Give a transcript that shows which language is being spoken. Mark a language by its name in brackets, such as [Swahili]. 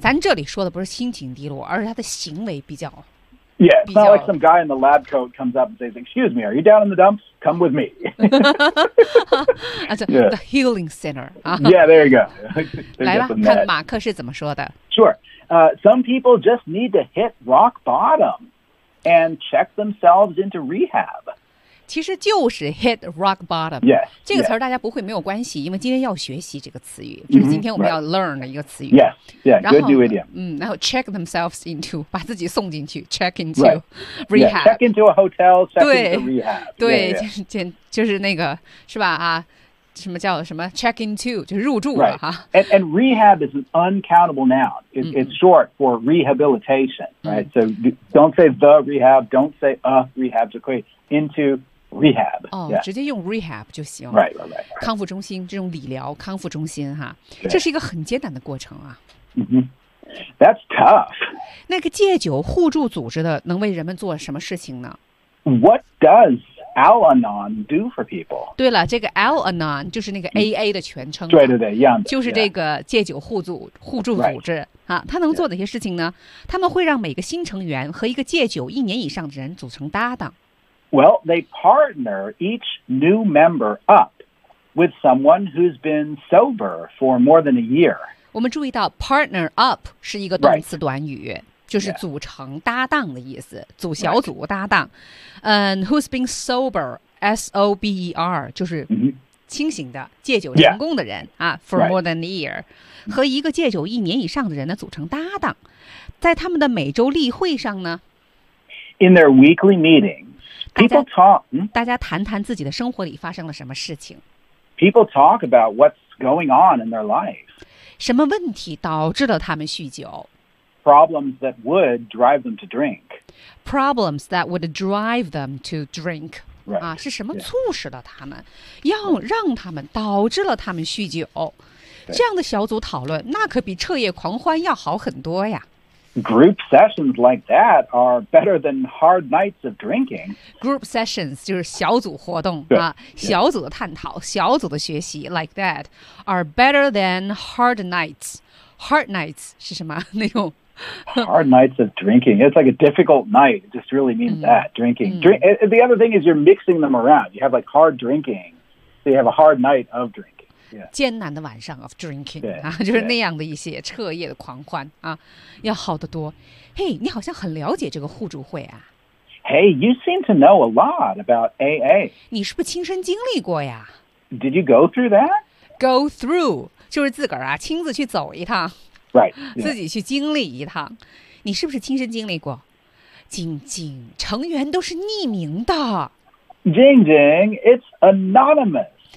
[Chinese] 咱这里说的不是心情低落，而是他的行为比较。 [English] Yeah, it's not like some guy in the lab coat comes up and says, "Excuse me, are you down in the dumps? Come with me." That's the healing center. Yeah, there you go. [Chinese] 来吧，看马克是怎么说的。 [English] Sure. Some people just need to hit rock bottom and check themselves into rehab. [Chinese] 其实就是 [English] hit rock bottom. Yes. [Chinese] 这个词儿大家不会没有关系，因为今天要学习这个词语，就是今天我们要 learn 的一个词语。 [English] Yes. Yeah. Good new idiom. [Chinese] 然后 [English] check themselves into, [Chinese] 把自己送进去 [English] check into rehab. Check into a hotel, check into rehab. [Chinese] 对，就是那个，是吧，啊。什么叫什么 [English] check into [Chinese] 就是入住了、 [English] right. and rehab is an uncountable noun it's short for rehabilitation right so don't say the rehab don't say a rehab just say into rehab、 [Chinese] yeah. 直接用 rehab 就行 [English] right. [Chinese] 康复中心这种理疗康复中心哈这是一个很艰难的过程啊、 [English] That's tough [Chinese] 那个戒酒互助组织的能为人们做什么事情呢 [English] what doesAl-Anon do for people. [Chinese] 对了，这个 Al-Anon 就是那个 AA 的全称。对对对，一样的。就是这个戒酒互助组织、 [English] right. [Chinese] 啊，他能做哪些事情呢？他们会让每个新成员和一个戒酒一年以上的人组成搭档。 [English] Well, they partner each new member up with someone who's been sober for more than a year. [Chinese] 我们注意到 partner up 是一个动词短语。 [English] Right. [Chinese] 就是组成搭档的意思、yeah. 组小组搭档、 [English] right. Who's been sober [Chinese] S-O-B-E-R 就是清醒的戒酒成功的人、 [English] yeah. 啊 For more than a year、 right. [Chinese] 和一个戒酒一年以上的人呢组成搭档在他们的每周例会上呢 [English] In their weekly meetings People talk [Chinese] 大家谈谈自己的生活里发生了什么事情 [English] People talk about what's going on in their life [Chinese] 什么问题导致了他们酗酒 [English] Problems that would drive them to drink. Problems that would drive them to drink. Right. [Chinese] 啊，是什么促使了他们，要让他们导致了他们酗酒？这样的小组讨论，那可比彻夜狂欢要好很多呀。 [English] Group sessions like that are better than hard nights of drinking. [Chinese] Group sessions 就是小组活动啊，小组的探讨，小组的学习 [English] like that are better than hard nights. [Chinese] Hard nights 是什么那种？ [English] Hard nights of drinking. It's like a difficult night. It just really means that, drinking. The other thing is you're mixing them around. You have like hard drinking. So you have a hard night of drinking. Yeah. [Chinese] 艰难的晚上 [English] of drinking. Yeah, [Chinese] 就是那样的一些彻夜的狂欢、啊、要好得多。 Hey, 你好像很了解这个互助会啊。 [English] Hey, you seem to know a lot about AA. [Chinese] 你是不是亲身经历过呀? [English] Did you go through that? Go through, [Chinese] 就是自个儿啊亲自去走一趟。 [English] Right, yeah. [Chinese] 自己去经历一趟，你是不是亲身经历过？晶晶，成员都是匿名的。 [English] 晶晶 ，it's anonymous.